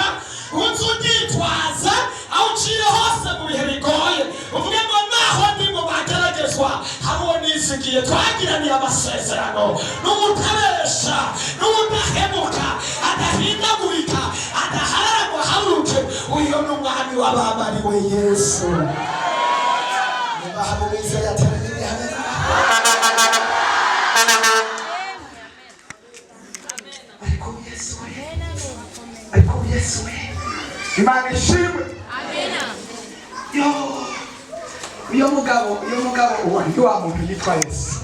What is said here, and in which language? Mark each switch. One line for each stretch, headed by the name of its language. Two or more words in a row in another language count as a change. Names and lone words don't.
Rundi: Uzi uryitwaza aho uciye hose mu bihe bigoye, uvuge ngo naho ndi mu bageragezwa hari uwo nizigiye, twagiraniye amasezerano, n'umutabesha n'umudahemuka, adahindagurika, adaharara ngo aharuke. Uyo ni umwami w'abamariwe Yesu. Niba hari uwizeye yateraniye hamwe, ariko Yesu we, Imana ishimwe. Uyo mugabo uwo wa muntu yitwa Yesu.